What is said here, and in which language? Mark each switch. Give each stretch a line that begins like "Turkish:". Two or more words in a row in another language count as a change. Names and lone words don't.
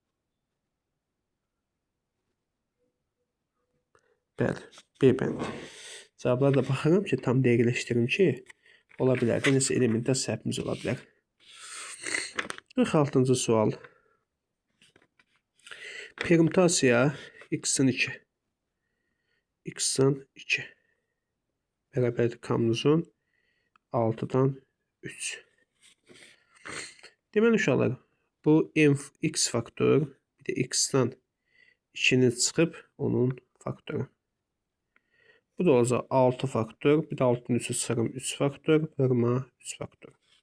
Azerbaijani: Bəli, B bəndi. Cavablara da baxıram ki, tam dəqiqləşdirim ki, ola bilər də nəsə elementlər səhvimiz ola bilər. 46-cı sual. Permütasiya x-in 2. X-in 2. Bərabərdir kommunizm 6-dan 3. Deməli uşaqlar, bu x faktor, bir də x-dan 2-ni çıxıb onun faktoru. Bu da olacaq 6 faktor, bir də 6-nın 3-ü çıxarım 3 faktor, vurma 3 faktor.